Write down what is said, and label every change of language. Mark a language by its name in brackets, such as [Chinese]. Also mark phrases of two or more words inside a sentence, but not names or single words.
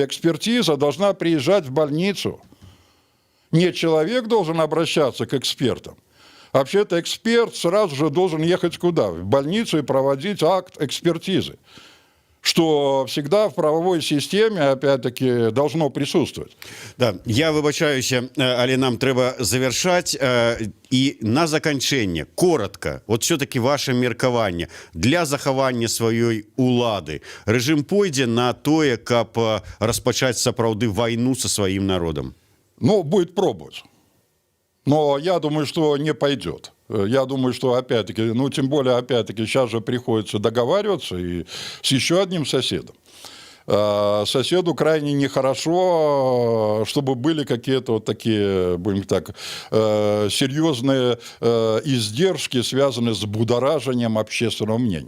[Russian] Экспертиза должна приезжать в больницу. Не человек должен обращаться к экспертам. Вообще-то эксперт сразу же должен ехать куда? В больницу и проводить акт экспертизы. Что всегда в правовой системе, опять-таки, должно присутствовать. [Belarusian] Да, я выбачаюся, але нам трэба завершаць. І на заканчэнне, [Russian] коротко, вот все-таки ваше [Belarusian] меркаванне для захавання сваёй улады. Рэжым пойдзе на тое, каб распачаць сапраўды вайну со сваім народам. Ну, [Russian] будет пробовать. Но я думаю, что не пойдет. Я думаю, что, опять-таки, ну, тем более, опять-таки, сейчас же приходится договариваться и с еще одним соседом. Соседу крайне нехорошо, чтобы были какие-то вот такие, будем так, серьезные издержки, связанные с будоражением общественного мнения.